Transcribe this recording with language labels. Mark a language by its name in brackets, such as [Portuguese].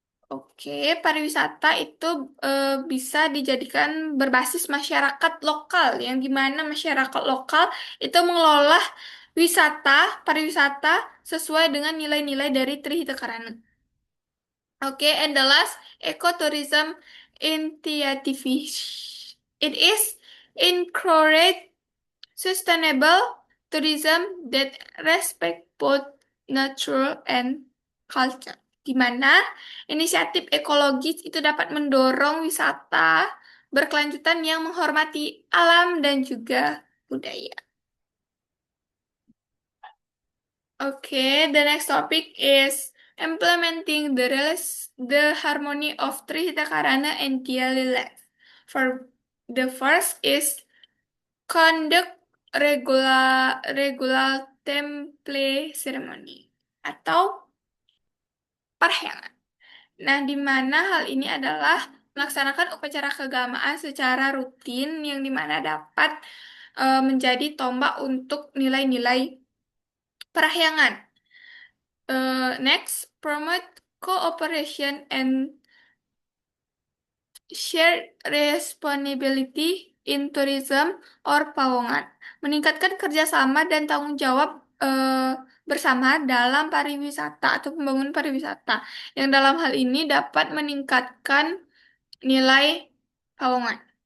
[Indonesian] Oke, pariwisata itu bisa dijadikan berbasis masyarakat lokal, yang dimana masyarakat lokal itu mengelola pariwisata sesuai dengan nilai-nilai dari Trihita Karana. [English] Oke, and the last, ecotourism initiative. It is encourage sustainable tourism that respect both nature and culture. [Indonesian] Di mana inisiatif ekologis itu dapat mendorong wisata berkelanjutan yang menghormati alam dan juga budaya. [English] Okay, the next topic is implementing the harmony of Trihita Karana and daily life. For the first is conduct regular temple ceremony [Indonesian] atau parhelan. Nah, di mana hal ini adalah melaksanakan upacara keagamaan secara rutin yang dimana dapat menjadi tombak untuk nilai-nilai parahyangan. Next, promote cooperation and shared responsibility in tourism or pawongan. Meningkatkan kerjasama dan tanggung jawab bersama dalam pariwisata atau pembangunan pariwisata. Yang dalam hal ini dapat meningkatkan nilai pawongan.